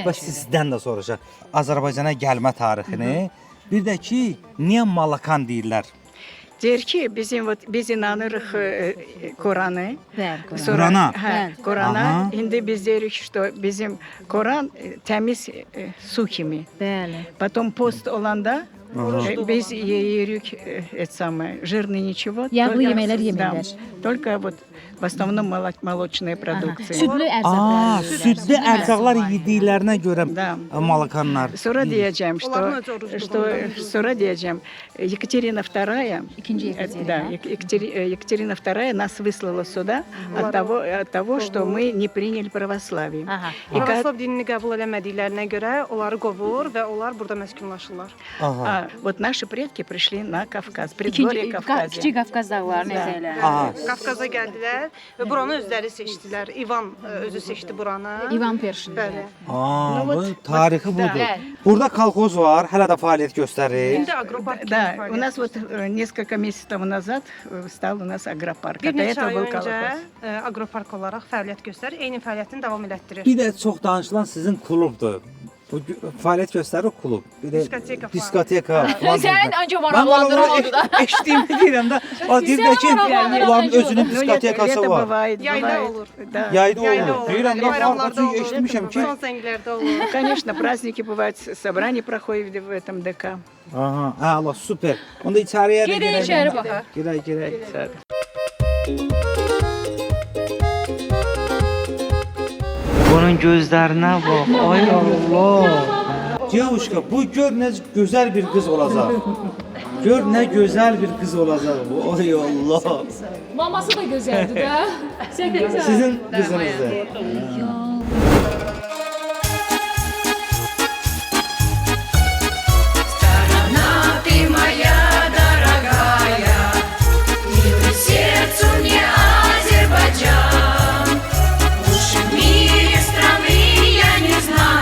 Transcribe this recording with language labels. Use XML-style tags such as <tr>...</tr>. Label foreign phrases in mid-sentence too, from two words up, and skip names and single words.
<az>bax sizdən də soruşaq Azərbaycana gəlmə tarixini. Bir də ki, niyə malakan deyirlər? Deyir ki, biz inanırıq Kur'an'a. Bəli. Kur'an'a? Hə, Kur'an'a. Aha. İndi biz deyirik, что bizim Kur'an təmiz su kimi. Bəli.</az> <ru>Потом пост</ru> <az>olanda biz yeyirik</az> <ru>жирный ничего.</ru> <az>Yağlı</az> <ru>только-</ru> <az>yeməklər</az> <ru>да,</ru> <az>yemirlər.</az> <ru>Только вот в основном молочные продукции.</ru> <az>Südlü ərzaqlar. Südlü ərzaqlar yediklərinə görə</az> <ru>Da.</ru> <az>malakanlar. Sonra diyeceğim, Onların özü orucluğu что sonra diyeceğim, Екатерина II, İkinci Yekaterina.</az> <ru>да, Екатерина II нас выслала сюда от того, что мы не приняли православие.</ru> <az>Aha. Pravoslav dinini qəbul eləmədiklərinə görə onları qovur və onlar burada məskunlaşırlar. Aha.</az> <ru>Вот наши предки пришли на Кавказ, предгорье</ru> <az>İkinci,</az> <ru>Кавказа.</ru> <az>Kiçik Qafqaz dağlarını əzəklər. Aha. Qafqaza gəldilər və buranı özləri seçdilər. İvan özü seçdi buranı. İvan Perşin. Bəli. Bu tarixi budur. Bəli. Burada kolxoz var, hələ də fəaliyyət göstərir. İndi aqropark kimi</az> <ru>Да, у</ru> <az>fəaliyyət</az> <ru>нас вот несколько месяцев тому назад стал у нас агропарк.</ru> <az>Bir</az> <ru>А до</ru> <az>neçə</az> <ru>этого</ru> <az>ay</az> <ru>был</ru> <az>öncə</az> <ru>колхоз.</ru> <az>aqropark olaraq fəaliyyət göstərir, eyni fəaliyyətini davam elətdirir. Bir də çox danışılan sizin klubdur. Bu fəaliyyət göstərir klub. Bir də Diskoteka falan. diskoteka. falan Sən deyirlər. ancaq Mən maraqlandıran oldu da. Eşitdiyimi deyirəm də. O deyirlər ki, maraqlandıran onların oldu. özünün</az> <ru>Ну,</ru> <az>diskotekası</az> <ru>лето</ru> <az>var.</az> <ru>бывает,</ru> <az>Yayda</az> <ru>бывает.</ru> <az>olur.</az> <ru>Да.</ru> <az>Yayda Yayda olur. olur. Deyirəm də Bayramlarda farklı olur. eşitmişəm ki. Son zənglərdə olur.</az> <ru>Конечно, праздники bывают, собрания проходят в этом ДК.</ru> <az>Aha, Allah super. Onda içəriyə də Gedin içəri baxaq. Girək. Bunun gözlərinə bax. Ay Allah. Девушка, bu gör nə gözəl bir qız olacaq. Gör nə gözəl bir qız olacaq bu. Ay Allah. Maması da gözəldir də. Sən gözəl. Sizin qızınızdır.</az> <ru>Сердцу мне Азербайджан. Лучше в мире страны я не знаю.</ru>